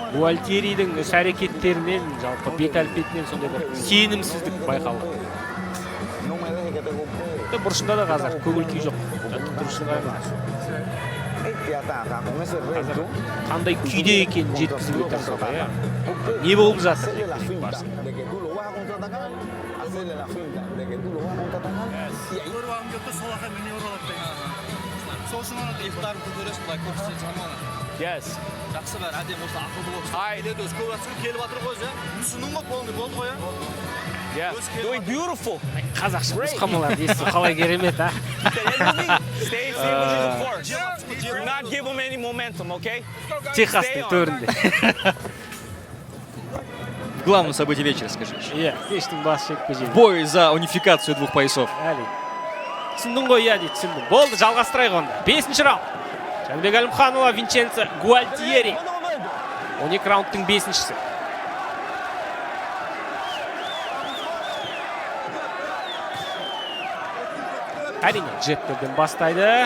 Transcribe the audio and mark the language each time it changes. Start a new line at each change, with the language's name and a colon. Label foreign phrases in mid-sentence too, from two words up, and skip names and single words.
Kazakh: Гуальтиеридің іс әрекеттерінен, жалпы бет әлпетінен сондай бір сенімсіздік байқалды.
Spanish: No me dejes que te golpee.
Kazakh: Бұрышында да қазір көңіл күй жоқ. Жаттықтырушыға
Spanish: Este ataca con ese
Kazakh: қазір
Spanish: recto.
Kazakh: қандай күйде екенін жеткізуге тырысуда, иә. Не болып жатыр?
Spanish: Hacerle la finta de que tú lo vas a contraatacar. Hacerle la finta de que tú lo vas a contraatacar. Y ahí
English: Yes. Yeah. Doing beautiful.
Kazakh: Қазақша нұсқамаларды есту қалай керемет, а?
English: Stay with the course. Do not give them any momentum, okay?
Kazakh: Техастың төрінде.
Russian: Главное событие вечера, скажи.
Kazakh: Иә, кештің басы жекпе-жегі.
Russian: Бой за унификацию двух поясов.
Kazakh: Әлі. Түсіндің ғой, иә дейді, түсіндің. Болды, жалғастырайық онда. 5-ші раунд. Жәнібек Әлімханұлы, Винченцо Гуальтиери. 12 раундтың 5-шісі. Әрине, джептерден бастайды.